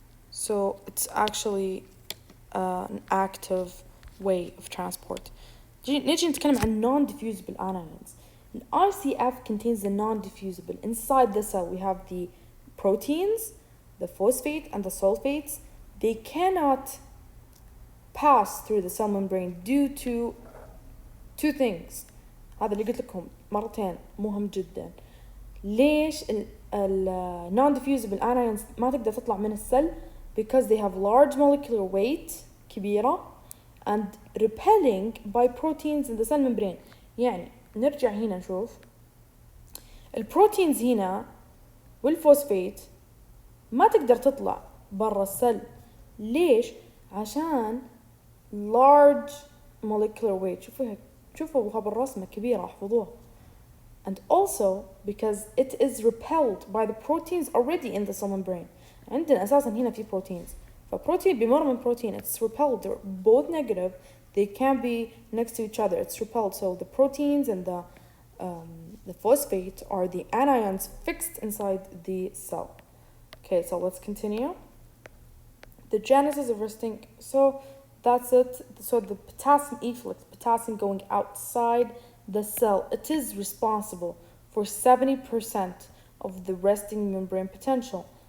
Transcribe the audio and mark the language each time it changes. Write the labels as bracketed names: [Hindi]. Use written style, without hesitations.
[English] So it's actually an active way of transport. [Arabic] نيجي نتكلم عن [English] non-diffusible anions. RCF contains the non-diffusible. Inside the cell we have the proteins, the phosphate and the sulfates. They cannot pass through the cell membrane due to 2 things. [Arabic] هذا اللي قلت لكم مرتين مهم جدا. ليش [English] non-diffusible anions [Arabic] ما تقدر تطلع من السل؟ [English] because they have large molecular weight [Arabic] كبيرة [English] and repelling by proteins in the cell membrane. [Arabic] يعني نرجع هنا نشوف البروتينز هنا والفوسفيت ما تقدر تطلع برا السل. ليش؟ عشان [English] large molecular weight. [Arabic] شوفوا بالرسمة كبيرة احفظوها. [English] And also because it is repelled by the proteins already in the cell membrane. [Arabic] عندنا أساسا هنا في proteins. فبروتين بيمر من protein. [English] It's repelled. They're both negative. They can't be next to each other. It's repelled. So the proteins and the phosphate are the anions fixed inside the cell. Okay, so let's continue. The genesis of resting. So that's it. So the potassium efflux, potassium going outside the cell, it is responsible for 70% of the resting membrane potential.